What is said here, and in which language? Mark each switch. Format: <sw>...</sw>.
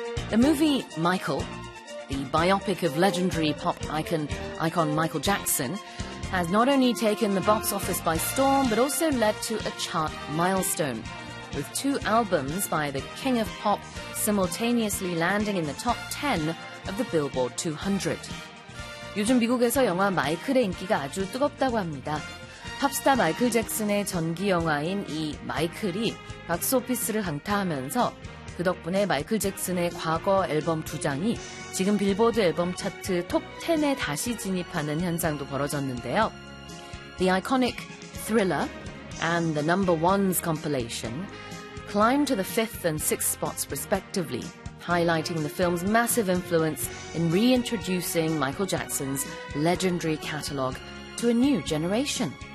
<en>The movie Michael, the biopic of legendary pop icon Michael Jackson, has not only taken the box office by storm, but also led to a chart milestone, with two albums by the King of Pop simultaneously landing in the top 10 of the Billboard 200.</en> <ko>요즘 미국에서 영화 마이클의 인기가 아주 뜨겁다고 합니다. 팝스타 마이클 잭슨의 전기 영화인 이 마이클이 박스 오피스를 강타하면서 그 덕분에 마이클 잭슨의 과거 앨범 두 장이 지금 빌보드 앨범 차트 톱10에 다시 진입하는 현상도 벌어졌는데요.</ko> <en>The iconic Thriller and the number one's compilation climbed to the 5th and 6th spots respectively, highlighting the film's massive influence in reintroducing Michael Jackson's legendary catalog to a new generation.</en>